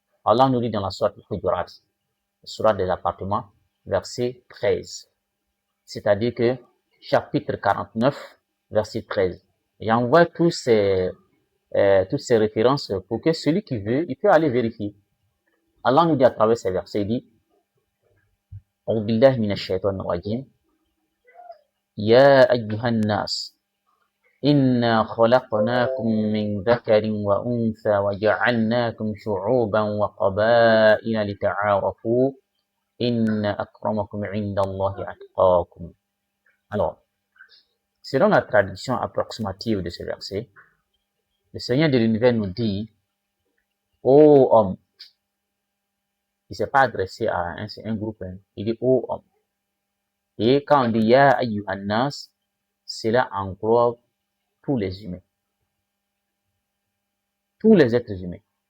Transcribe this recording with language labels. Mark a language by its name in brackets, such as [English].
[French] Allah nous dit dans la sourate Al-Hujurat, la sourate des appartements, verset 13. C'est-à-dire que chapitre 49, verset 13. Et on voit toutes ces références pour que celui qui veut, il peut aller vérifier. Allah nous dit à travers ces versets, il dit [Arabic] أعوذ بالله من الشيطان الرجيم يا أيها الناس إنا خلقناكم من ذكر وأنثى وجعلناكم شعوبا وقبائل لتعارفوا إن أكرمكم عند الله أتقاكم. [French] Alors, selon la traduction approximative de ce verset, le Seigneur de l'univers nous dit, ô homme, il ne s'est pas adressé à un groupe, il dit ô homme. Et quand on dit [Arabic] ya ayyuhan nas, [French] cela englobe tous les humains, tous les êtres humains.